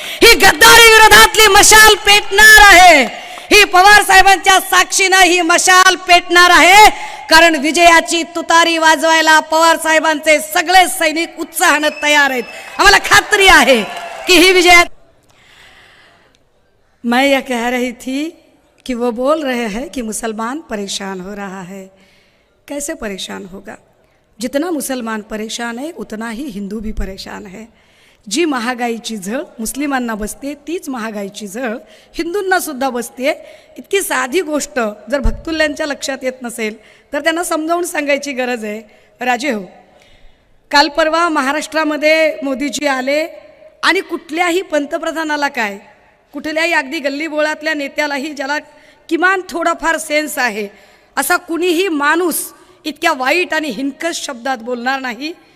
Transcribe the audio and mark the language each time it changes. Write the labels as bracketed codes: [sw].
[mr] ही गद्दारी विरोधातली मशाल पेटणार आहे. ही पवार साहेबांच्या साक्षीने ही मशाल पेटणार आहे. कारण विजयाची तुतारी वाजवायला पवार साहेबांचे सगळे सैनिक उत्साहाने तयार आहेत. आम्हाला खात्री आहे की ही विजय. [hi] मैं ये कह रही थी कि वो बोल रहे हैं कि मुसलमान परेशान हो रहा है. कैसे परेशान होगा? जितना मुसलमान परेशान है उतना ही हिंदू भी परेशान है. [mr] जी महागाईची झळ मुस्लिमांना बसते तीच महागाईची झळ हिंदूंना सुद्धा बसते. इतकी साधी गोष्ट जर भक्तुल्यांच्या लक्षात येत नसेल तर त्यांना समजावून सांगायची गरज आहे. राजे हो, काल परवा महाराष्ट्रामध्ये मोदीजी आले आणि कुठल्याही पंतप्रधानाला काय, कुठल्याही अगदी गल्लीबोळातल्या नेत्यालाही ज्याला किमान थोडाफार सेन्स आहे असा कुणीही माणूस इतक्या वाईट आणि हिणकस शब्दात बोलणार नाही.